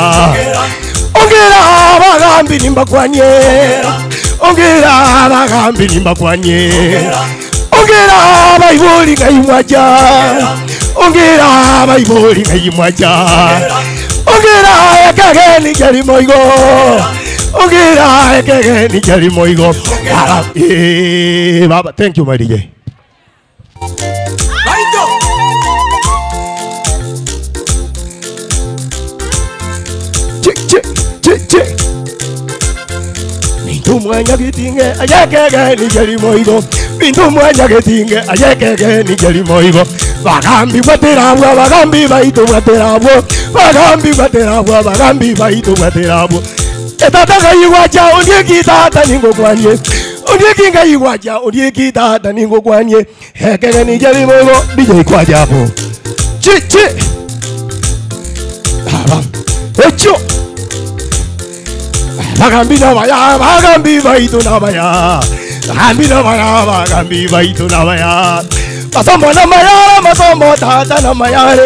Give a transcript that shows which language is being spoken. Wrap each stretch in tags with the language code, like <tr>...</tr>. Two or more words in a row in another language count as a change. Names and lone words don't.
<guz>Ongera bagambi nimbakwanye Ongera bagambi nimbakwanye Ongera baiboli ngaiwaja Ongera baiboli ngaiwaja Ongera yakageni jali moigo Ongera yakageni jali moigo Baba,</guz> <en>thank you my DJ.</en> <guz>Bintu mwanya gitinge ayekege ni jali moigo. Bintu mwanya gitinge ayekege ni jali moigo. Bagambi baterabwa bagambi baito baterabwo. Bagambi baterabwa bagambi baito baterabwo. Etata yiwaja ondieki tata ningo kwanye. Ondieki ngayiwaja ondieki tata ningo kwanye. Hekege ni jali moigo DJ kwaja hapo. Chi. Echo. Bagambi na baya, bagambi baito na baya. Bagambi na baya, bagambi baito na baya. Masomo na baya, masomo tata na baya.</guz>